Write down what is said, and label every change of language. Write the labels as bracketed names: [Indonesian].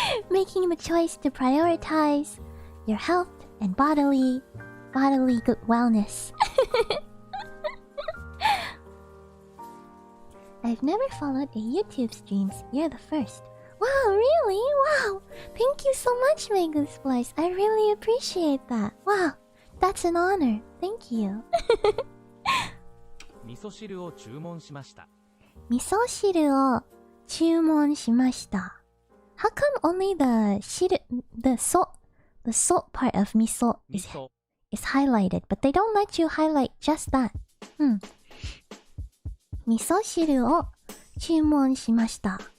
[English] Making the choice to prioritize your health and bodily good wellness. I've never followed a YouTube streams. You're the first. Wow, really? Wow. Thank you so much, Megu's voice. I really appreciate that. Wow. That's an honor. Thank you. [Japanese] 味噌汁を注文しました。味噌汁を注文しました。 [English] How come only the salt part of miso is highlighted, but they don't let you highlight just that? [Japanese] 味噌汁を注文しました。